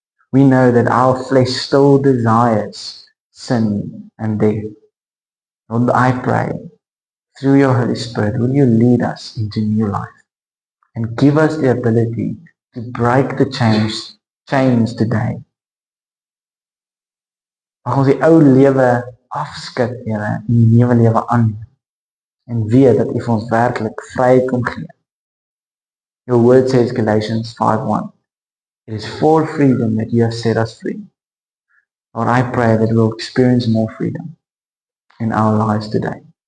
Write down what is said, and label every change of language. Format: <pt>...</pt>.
<en>We know that our flesh still desires sin and death. Lord, I pray, through your Holy Spirit, will you lead us into new life and give us the ability to break the chains today.</en> <af>Mag ons die ou lewe afskud, Here, en die nuwe lewe aanneem en weet dat U vir ons werklik vryheid kom gee.</af> <en>Your word says, Galatians 5:1, it is for freedom that you have set us free. Lord, I pray that we'll experience more freedom in our lives today.</en>